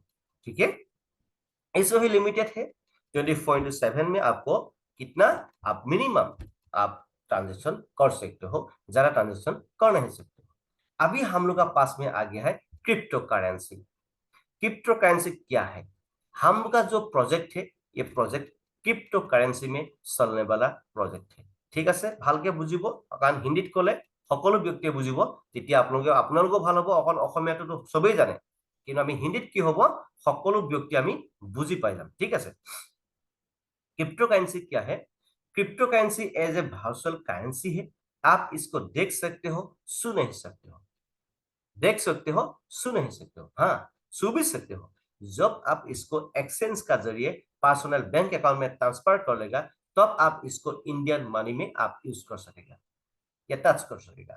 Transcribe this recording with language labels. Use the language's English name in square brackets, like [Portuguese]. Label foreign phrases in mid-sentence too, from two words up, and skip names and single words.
[Hindi] ठीक है, इसमें भी लिमिटेड है, 24/7 में आपको कितना आप मिनिमम आप ट्रांजेक्शन कर सकते हो, ज्यादा ट्रांजेक्शन कर नहीं सकते हो। अभी हम लोग का पास में आ गया है [English] crypto currency. crypto currency [Hindi] क्या है? हम लोग का जो प्रोजेक्ट है, ये प्रोजेक्ट [English] crypto currency [Hindi] में चलने वाला प्रोजेक्ट है। [Assamese] ঠিক আছে, ভালকে বুজিব, কাৰণ হিন্দীত ক'লে সকলো ব্যক্তিয়ে বুজিব, তেতিয়া আপোনালোকো ভাল হ'ব। অকল অসমীয়াটো সবেই জানে, কিন্তু আমি হিন্দীত কি হ'ব, সকলো ব্যক্তি আমি বুজি পাই যাম। ঠিক আছে, [English] crypto currency [Hindi] क्या है? [English] crypto currency as a virtual currency [Hindi] है। आप इसको देख सकते हो, सुन नहीं सकते हो। देख सकते हो, सुन नहीं सकते हो, हाँ सुन भी सकते हो। जब आप इसको एक्सचेंज का जरिए [English] personal bank account [Hindi] में ट्रांसफर कर लेगा, तब आप इसको [English] Indian money [Hindi] में आप यूज कर सकेगा या टच कर सकेगा।